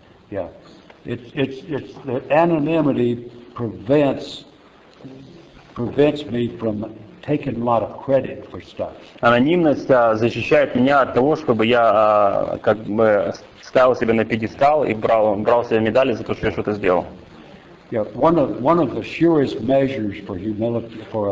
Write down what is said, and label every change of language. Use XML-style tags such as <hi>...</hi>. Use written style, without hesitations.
<en>Yeah, it's the anonymity prevents me from taking a lot of credit for stuff.</en> <ru>Анонимность защищает меня от того, чтобы я как бы ставил себя на пьедестал и брал себе медали за то, что я что-то сделал.</ru> <en>Yeah, one of the surest measures for humility.</en>